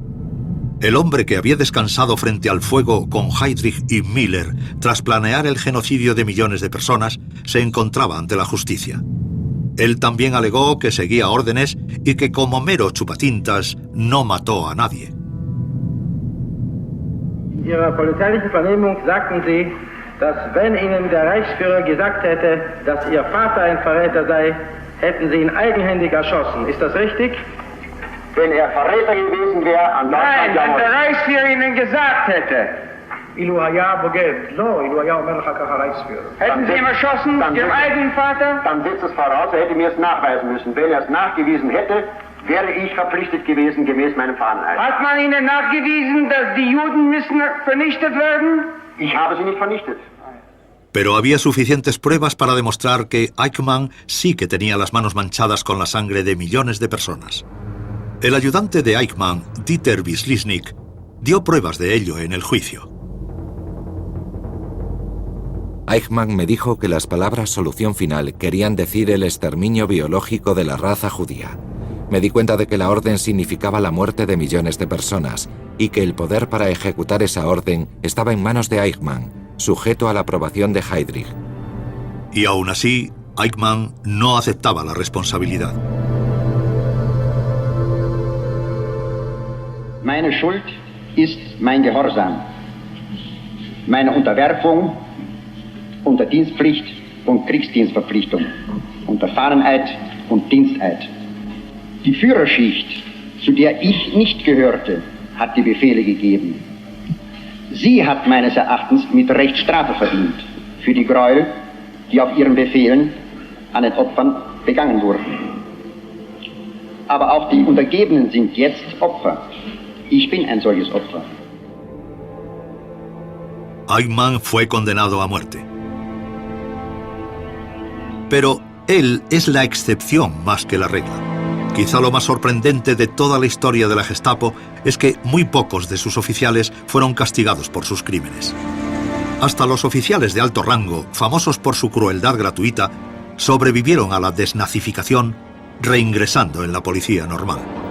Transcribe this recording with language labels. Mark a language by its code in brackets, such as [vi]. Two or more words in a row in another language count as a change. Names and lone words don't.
[es] El hombre que había descansado frente al fuego con Heydrich y Müller tras planear el genocidio de millones de personas, se encontraba ante la justicia. Él también alegó que seguía órdenes y que como mero chupatintas no mató a nadie. [de] In Ihrer polizeilichen Vernehmung sagten Sie, dass wenn Ihnen der Reichsführer gesagt hätte, dass Ihr Vater ein Verräter sei, hätten Sie ihn eigenhändig erschossen. Ist das richtig? Wenn er Verräter gewesen wäre, an Nein, wenn der Reichsführer Ihnen gesagt hätte. Hätten Sie ihn erschossen, Ihrem eigenen Vater? Dann setzt es voraus, er hätte mir es nachweisen müssen. Wenn er es nachgewiesen hätte, wäre ich verpflichtet gewesen, gemäß meinem Fahneneid. Hat man Ihnen nachgewiesen, dass die Juden müssen vernichtet werden? Ich habe sie nicht vernichtet. [es] Pero había suficientes pruebas para demostrar que Eichmann sí que tenía las manos manchadas con la sangre de millones de personas. El ayudante de Eichmann, Dieter Wislicznik, dio pruebas de ello en el juicio. Eichmann me dijo que las palabras solución final querían decir el exterminio biológico de la raza judía. Me di cuenta de que la orden significaba la muerte de millones de personas y que el poder para ejecutar esa orden estaba en manos de Eichmann, sujeto a la aprobación de Heydrich. Y aún así, Eichmann no aceptaba la responsabilidad. [de] Meine Schuld ist mein Gehorsam, meine Unterwerfung unter Dienstpflicht und Kriegsdienstverpflichtung, unter Fahneneid und Diensteid. Die Führerschicht, zu der ich nicht gehörte, hat die Befehle gegeben. Sie hat meines Erachtens mit Recht Strafe verdient für die Gräuel, die auf ihren Befehlen an den Opfern begangen wurden. Aber auch die Untergebenen sind jetzt Opfer. Ich bin ein solches Opfer. [es] Eichmann fue condenado a muerte. Pero él es la excepción más que la regla. Quizá lo más sorprendente de toda la historia de la Gestapo es que muy pocos de sus oficiales fueron castigados por sus crímenes. Hasta los oficiales de alto rango, famosos por su crueldad gratuita, sobrevivieron a la desnazificación, reingresando en la policía normal.